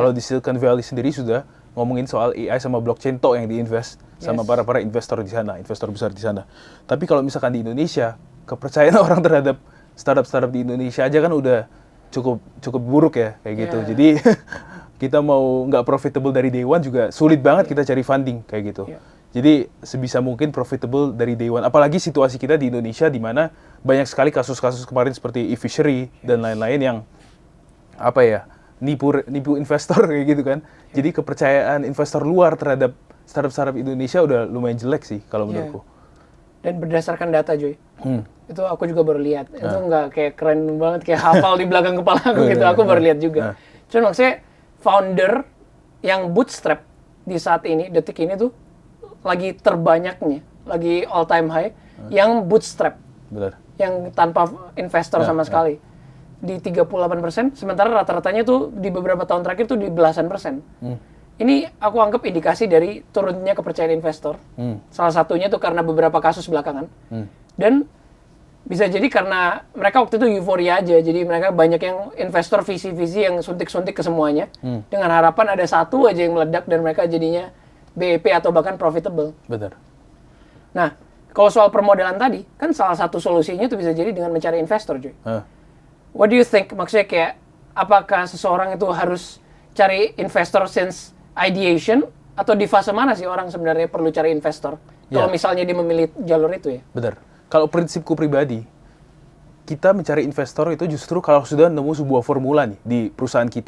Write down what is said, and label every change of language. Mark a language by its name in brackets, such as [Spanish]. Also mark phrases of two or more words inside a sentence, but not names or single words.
[Indonesian] Kalau di Silicon Valley sendiri sudah ngomongin soal AI sama blockchain yang diinvest sama para investor di sana, investor besar di sana. Tapi kalau misalkan di Indonesia, kepercayaan orang terhadap startup di Indonesia aja kan udah cukup buruk ya kayak gitu. Jadi kita mau nggak profitable dari [English] day one [Indonesian] juga sulit banget kita cari funding kayak gitu. Jadi sebisa mungkin profitable dari [English] day one. [Indonesian] Apalagi situasi kita di Indonesia di mana banyak sekali kasus-kasus kemarin seperti e-fishery dan lain-lain yang apa ya nipu investor kayak gitu kan. Jadi kepercayaan investor luar terhadap startup Indonesia udah lumayan jelek sih kalau menurutku. Dan berdasarkan data Joy, itu aku juga baru lihat. Itu nggak kayak keren banget kayak hafal di belakang kepala aku gitu. Aku baru lihat juga. Cuman maksudnya founder yang bootstrap di saat ini, detik ini tuh lagi terbanyaknya, lagi [English] all time high, [Indonesian] yang bootstrap. Benar. Yang tanpa investor sama sekali. Di 38%, sementara rata-ratanya tuh di beberapa tahun terakhir tuh di belasan persen. Ini aku anggap indikasi dari turunnya kepercayaan investor. Salah satunya tuh karena beberapa kasus belakangan. Dan bisa jadi karena mereka waktu itu euforia aja. Jadi mereka banyak yang investor visi-visi yang suntik-suntik ke semuanya. Dengan harapan ada satu aja yang meledak dan mereka jadinya BEP atau bahkan profitable. Benar. Nah, kalau soal permodalan tadi, kan salah satu solusinya tuh bisa jadi dengan mencari investor, Joy. [English] What do you think? [Indonesian] Maksudnya kayak, apakah seseorang itu harus cari investor [English] since ideation? [Indonesian] Atau di fase mana sih orang sebenarnya perlu cari investor? Kalau misalnya dia memilih jalur itu ya? Benar. Kalau prinsipku pribadi, kita mencari investor itu justru kalau sudah nemu sebuah formula nih di perusahaan kita.